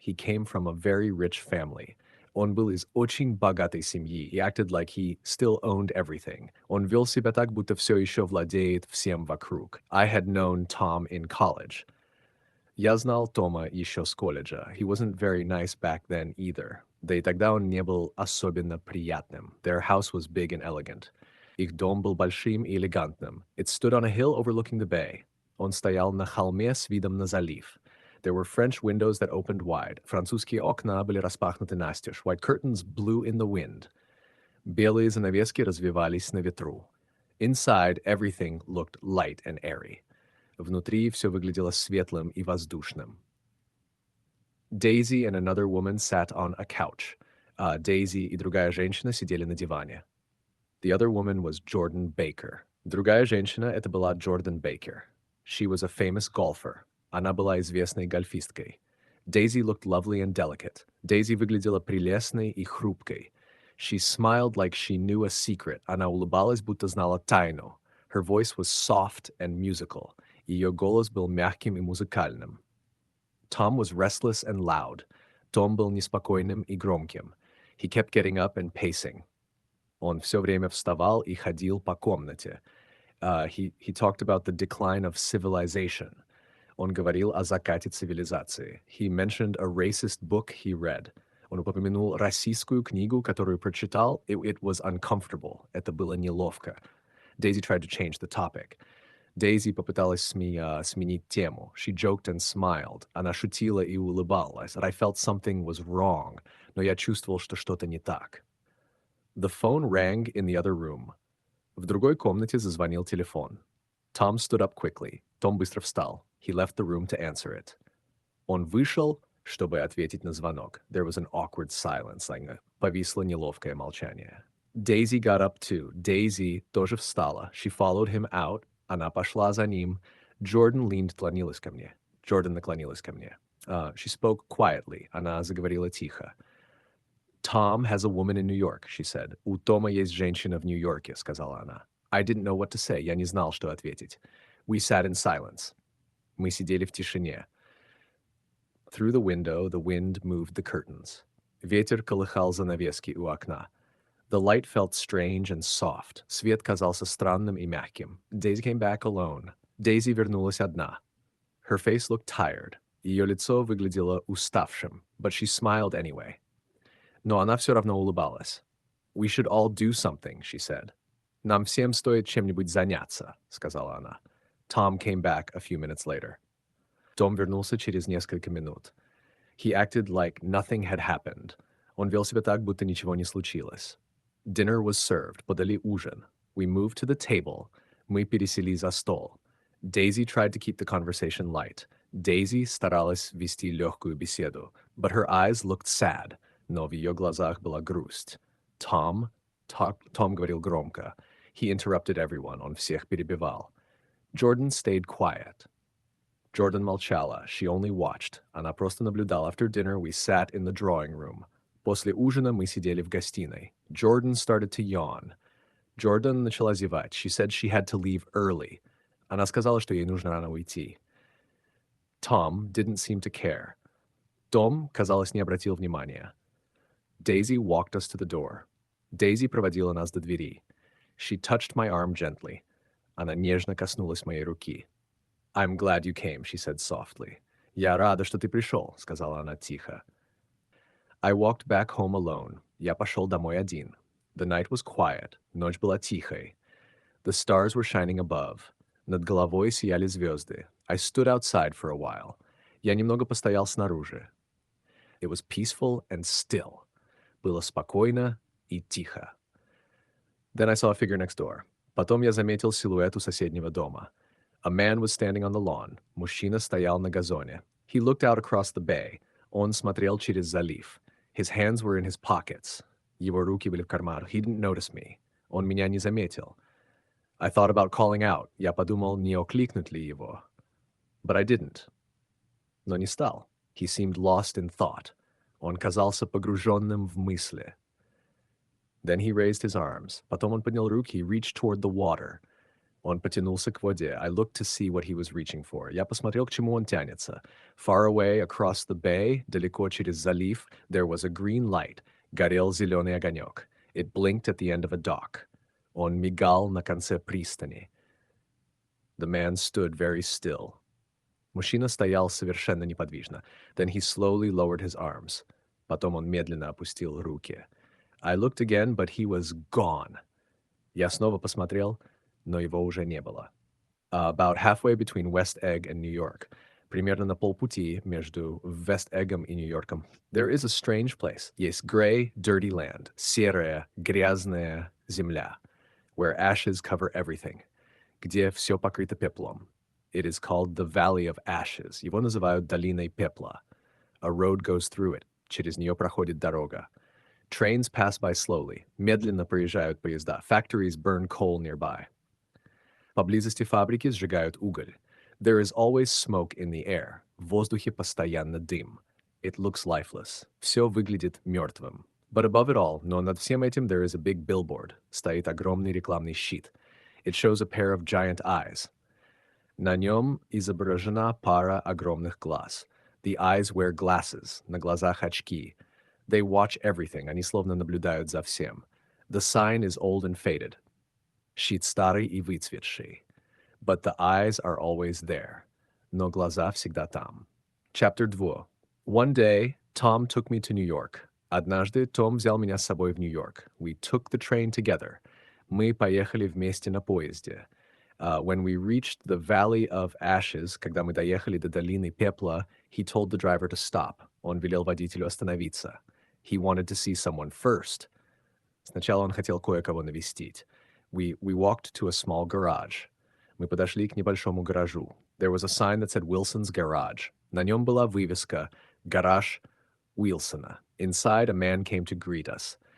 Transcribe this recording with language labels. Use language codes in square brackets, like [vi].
[en] He came from a very rich family. [ru] Он был из очень богатой семьи. [en] He acted like he still owned everything. [ru] Он вел себя так, будто все еще владеет всем вокруг. [en] I had known Tom in college. [ru] Я знал Тома еще с колледжа. [en] He wasn't very nice back then either. [ru] Да и тогда он не был особенно приятным. [en] Their house was big and elegant. [ru] Их дом был большим и элегантным. [en] It stood on a hill overlooking the bay. [ru] Он стоял на холме с видом на залив. [en] There were French windows that opened wide. [ru] Французские окна были распахнуты настежь. [en] White curtains blew in the wind. [ru] Белые занавески развивались на ветру. [en] Inside, everything looked light and airy. [ru] Внутри все выглядело светлым и воздушным. [en] Daisy and another woman sat on a couch. [ru] Daisy и другая женщина сидели на диване. [en] The other woman was Jordan Baker. [ru] Другая женщина — это была Jordan Baker. [en] She was a famous golfer. [ru] Она была известной гольфисткой. [en] Daisy looked lovely and delicate. [ru] Daisy выглядела прелестной и хрупкой. [en] She smiled like she knew a secret. [ru] Она улыбалась, будто знала тайну. [en] Her voice was soft and musical. [ru] Ее голос был мягким и музыкальным. [en] Tom was restless and loud. [ru] Том был неспокойным и громким. [en] He kept getting up and pacing. [ru] Он все время вставал и ходил по комнате. [en] He talked about the decline of civilization. [ru] Он говорил о закате цивилизации. [en] He mentioned a racist book he read. [ru] Он упомянул расистскую книгу, которую прочитал. [en] It was uncomfortable. [ru] Это было неловко. [en] Daisy tried to change the topic. [ru] Daisy попыталась сменить тему. [en] She joked and smiled. [ru] Она шутила и улыбалась. [en] I felt something was wrong. [ru] Но я чувствовал, что что-то не так. [en] The phone rang in the other room. [ru] В другой комнате зазвонил телефон. [en] Tom stood up quickly. [ru] Том быстро встал. [en] He left the room to answer it. [ru] Он вышел, чтобы ответить на звонок. [en] There was an awkward silence. [ru] Повисло неловкое молчание. [en] Daisy got up too. [ru] Daisy тоже встала. [en] She followed him out. [ru] Она пошла за ним. Jordan наклонилась ко мне. Jordan наклонилась ко мне. [en] She spoke quietly. [ru] Она заговорила тихо. [en] Tom has a woman in New York, she said. [ru] У Тома есть женщина в Нью-Йорке, сказала она. [en] I didn't know what to say. [ru] Я не знал, что ответить. [en] We sat in silence. [ru] Мы сидели в тишине. [en] Through the window, the wind moved the curtains. [ru] Ветер колыхал занавески у окна. [en] The light felt strange and soft. [ru] Свет казался странным и мягким. [en] Daisy came back alone. [ru] Daisy вернулась одна. [en] Her face looked tired. [ru] Ее лицо выглядело уставшим, [en] but she smiled anyway. [ru] Но она все равно улыбалась. [en] We should all do something, she said. [ru] Нам всем стоит чем-нибудь заняться, сказала она. [en] Tom came back a few minutes later. [ru] Том вернулся через несколько минут. [en] He acted like nothing had happened. [ru] Он вел себя так, будто ничего не случилось. [en] Dinner was served. [ru] Подали ужин. [en] We moved to the table. [ru] Мы пересели за стол. [en] Daisy tried to keep the conversation light. [ru] Daisy старалась вести легкую беседу, [en] but her eyes looked sad. [ru] Но в ее глазах была грусть. Tom говорил громко. [en] He interrupted everyone. [ru] Он всех перебивал. [en] Jordan stayed quiet. [ru] Jordan молчала. [en] She only watched. [ru] Она просто наблюдала. [en] After dinner, we sat in the drawing room. [ru] После ужина мы сидели в гостиной. [en] Jordan started to yawn. [ru] Jordan начала зевать. [en] She said she had to leave early. [ru] Она сказала, что ей нужно рано уйти. [en] Tom didn't seem to care. [ru] Том, казалось, не обратил внимания. [en] Daisy walked us to the door. [ru] Daisy проводила нас до двери. [en] She touched my arm gently. [ru] Она нежно коснулась моей руки. [en] I'm glad you came, she said softly. [ru] Я рада, что ты пришел, сказала она тихо. [en] I walked back home alone. [ru] Я пошел домой один. [en] The night was quiet. [ru] Ночь была тихой. [en] The stars were shining above. [ru] Над головой сияли звезды. [en] I stood outside for a while. [ru] Я немного постоял снаружи. [en] It was peaceful and still. [ru] Было спокойно и тихо. [en] Then I saw a figure next door. [ru] Потом я заметил силуэт у соседнего дома. [en] A man was standing on the lawn. [ru] Мужчина стоял на газоне. [en] He looked out across the bay. [ru] Он смотрел через залив. [en] His hands were in his pockets. [ru] Его руки были в карманах. [en] He didn't notice me. [ru] Он меня не заметил. [en] I thought about calling out. [ru] Я подумал, не окликнуть ли его. [en] But I didn't. [ru] Но не стал. [en] He seemed lost in thought. [ru] Он казался погруженным в мысли. [en] Then he raised his arms. [ru] Потом он поднял руки и [en] reached toward the water. [ru] Он потянулся к воде. [en] I looked to see what he was reaching for. [ru] Я посмотрел, к чему он тянется. [en] Far away, across the bay, [ru] далеко через залив, [en] there was a green light. [ru] Горел зеленый огонек. [en] It blinked at the end of a dock. [ru] Он мигал на конце пристани. [en] The man stood very still. [ru] Мужчина стоял совершенно неподвижно. [en] Then he slowly lowered his arms. [ru] Потом он медленно опустил руки. [en] I looked again, but he was gone. [ru] Я снова посмотрел, но его уже не было. [en] About halfway between West Egg and New York, [ru] примерно на полпути между Вест-Эггом и Нью-Йорком, [en] there is a strange place. [ru] Есть [en] gray, dirty land, [ru] серая, грязная земля, [en] where ashes cover everything, [ru] где все покрыто пеплом. [en] It is called the Valley of Ashes. [ru] Его называют долиной пепла. [en] A road goes through it. [ru] Через нее проходит дорога. [en] Trains pass by slowly. [ru] Медленно проезжают поезда. [en] Factories burn coal nearby. [ru] Поблизости фабрики сжигают уголь. [en] There is always smoke in the air. [ru] В воздухе постоянно дым. [en] It looks lifeless. [ru] Все выглядит мертвым. [en] But above it all, [ru] но над всем этим [en] there is a big billboard. [ru] Стоит огромный рекламный щит. [en] It shows a pair of giant eyes. [ru] На нем изображена пара огромных глаз. [en] The eyes wear glasses. [ru] На глазах очки. [en] They watch everything. [ru] Они словно наблюдают за всем. [en] The sign is old and faded. [ru] Щит старый и выцветший. [en] But the eyes are always there. [ru] Но глаза всегда там. [en] Chapter 2. One day, Tom took me to New York. [ru] Однажды Том взял меня с собой в Нью-Йорк. [en] We took the train together. [ru] Мы поехали вместе на поезде. [en] When we reached the Valley of Ashes, [ru] когда мы доехали до долины пепла, [en] he told the driver to stop. [ru] Он велел водителю остановиться. [en] He wanted to see someone first. [ru] Сначала он хотел кое-кого навестить. [en] We walked to a small garage. [ru] Мы подошли к небольшому гаражу. [en] There was a sign that said Wilson's Garage. [ru] На нем была вывеска «Гараж Уилсона». [en] Inside, a man came to greet us.